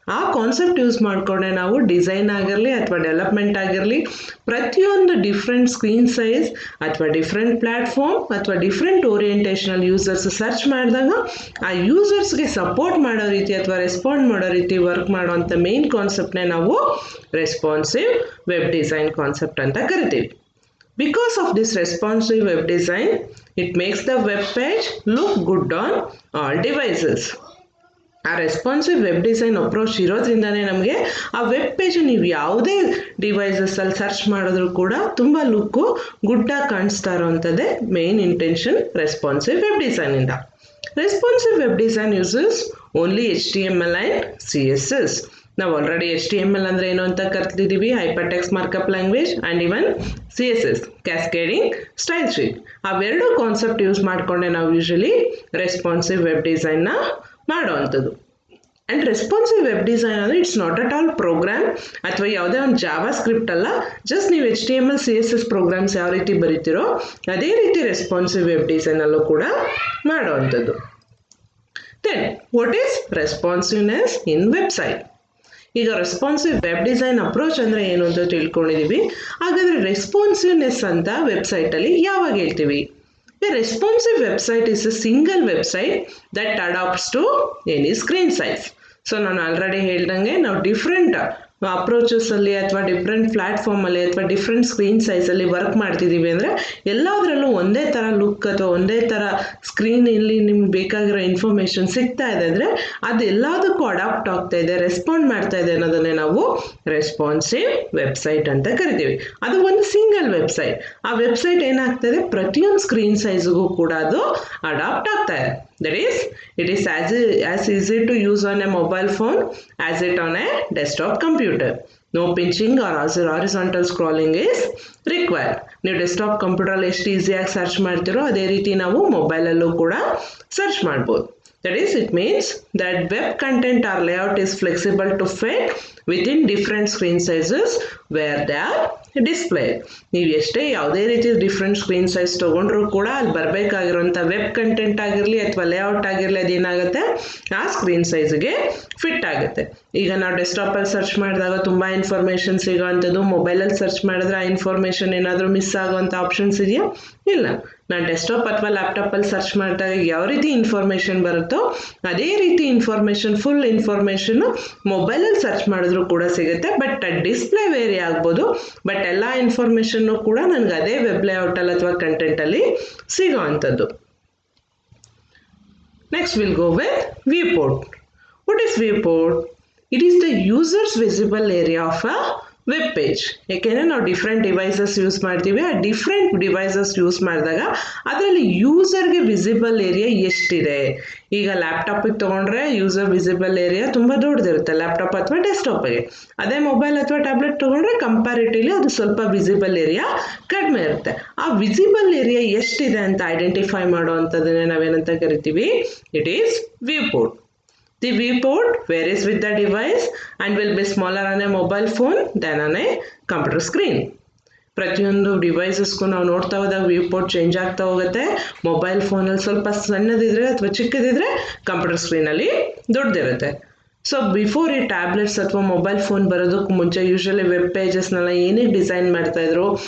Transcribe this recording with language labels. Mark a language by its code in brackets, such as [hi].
[kn] ಆ concept use ಮಾಡಿಕೊಂಡೆ ನಾವು ಡಿಸೈನ್ ಆಗಿರಲಿ ಅಥವಾ ಡೆವಲಪ್ಮೆಂಟ್ ಆಗಿರಲಿ ಪ್ರತಿಯೊಂದು ಡಿಫ್ರೆಂಟ್ ಸ್ಕ್ರೀನ್ ಸೈಜ್ ಅಥವಾ ಡಿಫ್ರೆಂಟ್ ಪ್ಲ್ಯಾಟ್ಫಾರ್ಮ್ ಅಥವಾ ಡಿಫ್ರೆಂಟ್ ಓರಿಯೆಂಟೇಷನಲ್ಲಿ ಯೂಸರ್ಸ್ ಸರ್ಚ್ ಮಾಡಿದಾಗ ಆ ಯೂಸರ್ಸ್ಗೆ ಸಪೋರ್ಟ್ ಮಾಡೋ ರೀತಿ ಅಥವಾ ರೆಸ್ಪಾಂಡ್ ಮಾಡೋ ರೀತಿ ವರ್ಕ್ ಮಾಡೋವಂಥ ಮೇನ್ ಕಾನ್ಸೆಪ್ಟ್ನೇ ನಾವು ರೆಸ್ಪಾನ್ಸಿವ್ ವೆಬ್ ಡಿಸೈನ್ ಕಾನ್ಸೆಪ್ಟ್ ಅಂತ ಕರಿತೀವಿ. [en] Because of this responsive web design, it makes the web page look good on all devices. [kn] ಆ ರೆಸ್ಪಾನ್ಸಿವ್ ವೆಬ್ ಡಿಸೈನ್ ಅಪ್ರೋಚ್ ಇರೋದ್ರಿಂದನೇ ನಮಗೆ ಆ ವೆಬ್ ಪೇಜ್ ನೀವು ಯಾವುದೇ ಡಿವೈಸಸ್ಸಲ್ಲಿ ಸರ್ಚ್ ಮಾಡಿದ್ರೂ ಕೂಡ ತುಂಬ ಲುಕ್ಕು ಗುಡ್ಡಾಗಿ ಕಾಣಿಸ್ತಾ ಇರೋವಂಥದ್ದೇ main intention responsive web ಡಿಸೈನಿಂದ. [en] Responsive web design uses only HTML and CSS. [kn] ನಾವು ಆಲ್ರೆಡಿ HTML ಅಂದರೆ ಏನು ಅಂತ ಕಲ್ತಿದ್ದೀವಿ, hyper text markup language, and even CSS cascading style sheet. ಅವೆರಡು ಕಾನ್ಸೆಪ್ಟ್ ಯೂಸ್ ಮಾಡಿಕೊಂಡೆ ನಾವು usually responsive web ಡಿಸೈನ್ನ ಮಾಡೋವಂಥದ್ದು. And responsive web design ಅಂದರೆ [en] it's not at all program [kn] ಅಥವಾ ಯಾವುದೇ ಒಂದು ಜಾವಾ ಸ್ಕ್ರಿಪ್ಟ್ ಅಲ್ಲ. ಜಸ್ಟ್ ನೀವು HTML CSS ಪ್ರೋಗ್ರಾಮ್ಸ್ ಯಾವ ರೀತಿ ಬರೀತಿರೋ ಅದೇ ರೀತಿ ರೆಸ್ಪಾನ್ಸಿವ್ ವೆಬ್ ಡಿಸೈನಲ್ಲೂ ಕೂಡ ಮಾಡೋವಂಥದ್ದು. [en] Then what is responsiveness in website? [kn] ಈಗ ರೆಸ್ಪಾನ್ಸಿವ್ ವೆಬ್ ಡಿಸೈನ್ ಅಪ್ರೋಚ್ ಅಂದರೆ ಏನು ಅಂತ ತಿಳ್ಕೊಂಡಿದ್ದೀವಿ. ಹಾಗಾದರೆ ರೆಸ್ಪಾನ್ಸಿವ್ನೆಸ್ ಅಂತ ವೆಬ್ಸೈಟಲ್ಲಿ ಯಾವಾಗ ಹೇಳ್ತೀವಿ? [en] A responsive website is a single website that adapts to any screen size. [kn] So ನಾನು ಆಲ್ರೆಡಿ ಹೇಳ್ದಂಗೆ ನಾವು ಡಿಫ್ರೆಂಟ್ ಅಪ್ರೋಚಸಲ್ಲಿ ಅಥವಾ ಡಿಫ್ರೆಂಟ್ ಪ್ಲ್ಯಾಟ್ಫಾರ್ಮಲ್ಲಿ ಅಥವಾ ಡಿಫ್ರೆಂಟ್ ಸ್ಕ್ರೀನ್ ಸೈಜಲ್ಲಿ ವರ್ಕ್ ಮಾಡ್ತಿದ್ದೀವಿ ಅಂದರೆ ಎಲ್ಲದರಲ್ಲೂ ಒಂದೇ ಥರ ಲುಕ್ ಅಥವಾ ಒಂದೇ ಥರ ಸ್ಕ್ರೀನಲ್ಲಿ ನಿಮ್ಗೆ ಬೇಕಾಗಿರೋ ಇನ್ಫಾರ್ಮೇಷನ್ ಸಿಗ್ತಾ ಇದೆ ಅಂದರೆ ಅದು ಎಲ್ಲದಕ್ಕೂ ಅಡಾಪ್ಟ್ ಆಗ್ತಾ ಇದೆ, ರೆಸ್ಪಾಂಡ್ ಮಾಡ್ತಾ ಇದೆ ಅನ್ನೋದನ್ನೇ ನಾವು ರೆಸ್ಪಾನ್ಸಿವ್ ವೆಬ್ಸೈಟ್ ಅಂತ ಕರಿತೀವಿ. ಅದು ಒಂದು ಸಿಂಗಲ್ ವೆಬ್ಸೈಟ್. ಆ ವೆಬ್ಸೈಟ್ ಏನಾಗ್ತದೆ ಪ್ರತಿಯೊಂದು ಸ್ಕ್ರೀನ್ ಸೈಜ್ಗೂ ಕೂಡ ಅದು ಅಡಾಪ್ಟ್ ಆಗ್ತಾ ಇದೆ. [en] That is, it is as easy to use on a mobile phone as it on a desktop computer. No pinching or horizontal scrolling is required. [kn] ನೀವು ಡೆಸ್ಕ್ಟಾಪ್ ಕಂಪ್ಯೂಟರಲ್ಲಿ ಎಷ್ಟು ಈಸಿಯಾಗಿ ಸರ್ಚ್ ಮಾಡ್ತೀರೋ ಅದೇ ರೀತಿ ನಾವು ಮೊಬೈಲಲ್ಲೂ ಕೂಡ ಸರ್ಚ್ ಮಾಡ್ಬೋದು. [en] That is, it means that web content or layout is flexible to fit within different screen sizes where they are displayed. [kn] ನೀವು ಎಷ್ಟೇ ಯಾವುದೇ ರೀತಿ ಡಿಫ್ರೆಂಟ್ ಸ್ಕ್ರೀನ್ ಸೈಜ್ ತೊಗೊಂಡ್ರೂ ಕೂಡ ಅಲ್ಲಿ ಬರಬೇಕಾಗಿರೋಂಥ ವೆಬ್ ಕಂಟೆಂಟ್ ಆಗಿರಲಿ ಅಥವಾ ಲೇಔಟ್ ಆಗಿರಲಿ ಅದೇನಾಗುತ್ತೆ ಆ ಸ್ಕ್ರೀನ್ ಸೈಜ್ಗೆ ಫಿಟ್ ಆಗುತ್ತೆ. ಈಗ ನಾವು ಡೆಸ್ಕ್ಟಾಪಲ್ಲಿ ಸರ್ಚ್ ಮಾಡಿದಾಗ ತುಂಬ ಇನ್ಫಾರ್ಮೇಷನ್ ಸಿಗೋವಂಥದ್ದು, ಮೊಬೈಲಲ್ಲಿ ಸರ್ಚ್ ಮಾಡಿದ್ರೆ ಆ ಇನ್ಫಾರ್ಮೇಷನ್ ಏನಾದರೂ ಮಿಸ್ ಆಗೋವಂಥ ಆಪ್ಷನ್ಸ್ ಇದೆಯಾ? ಇಲ್ಲ. ನಾನು ಡೆಸ್ಕ್ಟಾಪ್ ಅಥವಾ ಲ್ಯಾಪ್ಟಾಪಲ್ಲಿ ಸರ್ಚ್ ಮಾಡಿದಾಗ ಯಾವ ರೀತಿ ಇನ್ಫಾರ್ಮೇಷನ್ ಬರುತ್ತೋ ಅದೇ ರೀತಿ ಇನ್ಫಾರ್ಮೇಷನ್, ಫುಲ್ ಇನ್ಫಾರ್ಮೇಷನ್ನು ಮೊಬೈಲಲ್ಲಿ ಸರ್ಚ್ ಮಾಡಿದ್ರೂ ಕೂಡ ಸಿಗುತ್ತೆ. ಬಟ್ ಡಿಸ್ಪ್ಲೇ ವೇರಿ ಆಗ್ಬೋದು, ಬಟ್ ಎಲ್ಲ ಇನ್ಫಾರ್ಮೇಷನ್ನು ಕೂಡ ನನಗೆ ಅದೇ ವೆಬ್ ಲೇಔಟಲ್ಲಿ ಅಥವಾ ಕಂಟೆಂಟಲ್ಲಿ ಸಿಗೋ ಅಂಥದ್ದು. [en] Next will go with viewport. What is viewport? It is the user's visible area of a web page. [kn] ಯಾಕೆಂದರೆ ನಾವು ಡಿಫ್ರೆಂಟ್ ಡಿವೈಸಸ್ ಯೂಸ್ ಮಾಡ್ತೀವಿ. ಆ ಡಿಫ್ರೆಂಟ್ ಡಿವೈಸಸ್ ಯೂಸ್ ಮಾಡಿದಾಗ ಅದರಲ್ಲಿ ಯೂಸರ್ಗೆ ವಿಸಿಬಲ್ ಏರಿಯಾ ಎಷ್ಟಿದೆ. ಈಗ ಲ್ಯಾಪ್ಟಾಪಿಗೆ ತೊಗೊಂಡ್ರೆ ಯೂಸರ್ ವಿಸಿಬಲ್ ಏರಿಯಾ ತುಂಬ ದೊಡ್ಡದಿರುತ್ತೆ ಲ್ಯಾಪ್ಟಾಪ್ ಅಥವಾ ಡೆಸ್ಕ್ಟಾಪಿಗೆ. ಅದೇ ಮೊಬೈಲ್ ಅಥವಾ ಟ್ಯಾಬ್ಲೆಟ್ ತೊಗೊಂಡ್ರೆ ಕಂಪ್ಯಾರಿಟಿವ್ಲಿ ಅದು ಸ್ವಲ್ಪ ವಿಸಿಬಲ್ ಏರಿಯಾ ಕಡಿಮೆ ಇರುತ್ತೆ. ಆ ವಿಸಿಬಲ್ ಏರಿಯಾ ಎಷ್ಟಿದೆ ಅಂತ ಐಡೆಂಟಿಫೈ ಮಾಡೋ ಅಂಥದ್ದನ್ನೇ ನಾವೇನಂತ ಕರಿತೀವಿ? [en] It is viewport. The viewport varies with the device and will be smaller on a mobile phone than on a computer screen. [kn] ಪ್ರತಿಯೊಂದು ಡಿವೈಸಸ್ಗೂ ನಾವು ನೋಡ್ತಾ ಹೋದಾಗ viewport ಚೇಂಜ್ ಆಗ್ತಾ ಹೋಗುತ್ತೆ. ಮೊಬೈಲ್ ಫೋನಲ್ಲಿ ಸ್ವಲ್ಪ ಸಣ್ಣದಿದ್ರೆ ಅಥವಾ ಚಿಕ್ಕದಿದ್ರೆ ಕಂಪ್ಯೂಟರ್ ಸ್ಕ್ರೀನಲ್ಲಿ ದೊಡ್ಡದಿರುತ್ತೆ. ಸೊ ಬಿಫೋರ್ ಈ ಟ್ಯಾಬ್ಲೆಟ್ಸ್ ಅಥವಾ ಮೊಬೈಲ್ ಫೋನ್ ಬರೋದಕ್ಕೂ ಮುಂಚೆ ಯೂಶ್ವಲಿ ವೆಬ್ ಪೇಜಸ್ನೆಲ್ಲ ಏನಿಗೆ ಡಿಸೈನ್ ಮಾಡ್ತಾಯಿದ್ರು?